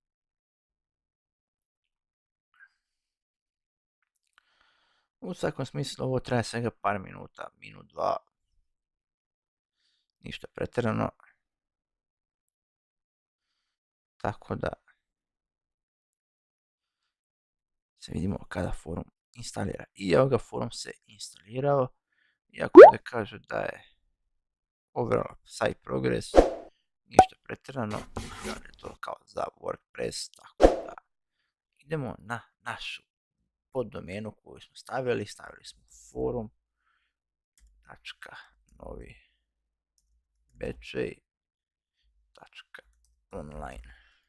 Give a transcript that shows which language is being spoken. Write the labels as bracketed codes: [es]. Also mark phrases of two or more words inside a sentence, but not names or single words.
[bs] U svakom smislu ovo traje svega par minuta, minut, dva, ništa pretjerano. Tako da se vidimo kada forum instalira. I evo ga, forum se instalirao. Iako da kaže da je [en] overall site progress, [bs] ništa pretjerano, jer je to kao za WordPress, tako da idemo na našu poddomenu koju smo stavili smo forum.novibečaj.online.